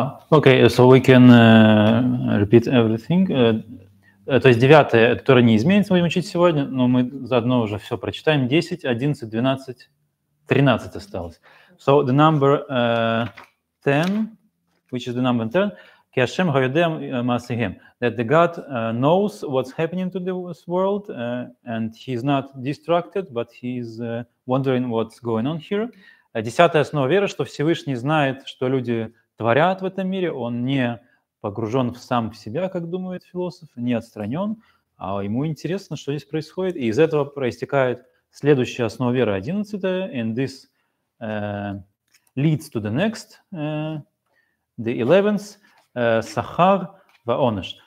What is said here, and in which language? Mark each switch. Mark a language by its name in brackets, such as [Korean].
[English] Okay, so we can repeat everything. [Russian] То есть девятое, которое не изменится, будем учить сегодня, но мы заодно уже все прочитаем. 10, 11, 12, 13 осталось. [English] So the number 10, which is the number 10, [Hebrew] Ki Hashem hayodeh ma'aseihem, [English] that the God knows what's happening to this world, and He's not distracted, but He's wondering what's going on here. [Russian] Десятая основа веры, что Всевышний знает, что люди творят в этом мире, Он не погружен сам в себя, как думает философ, не отстранен, а ему интересно, что здесь происходит. И из этого проистекает следующая основа веры, 11-я, [English] and this leads to the next, the 11th, [Russian] sachar va'onesh.